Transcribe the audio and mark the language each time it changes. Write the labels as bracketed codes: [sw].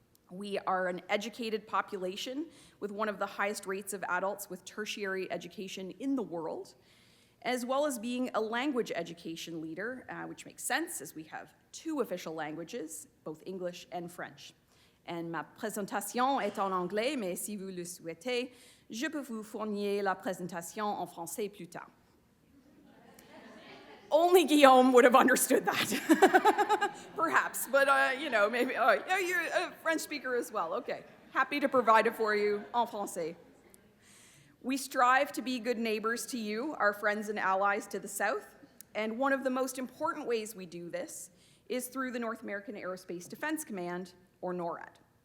[en] We are an educated population with one of the highest rates of adults with tertiary education in the world, as well as being a language education leader, which makes sense as we have 2 official languages, both English and French. [fr] And ma présentation est en anglais, mais si vous le souhaitez, je peux vous fournir la présentation en français plus tard. [en] Only Guillaume would have understood that, perhaps, but maybe, you're a French speaker as well, okay. Happy to provide it for you [fr] en français. [en] We strive to be good neighbors to you, our friends and allies to the south, and one of the most important ways we do this is through the North American Aerospace Defense Command, or NORAD.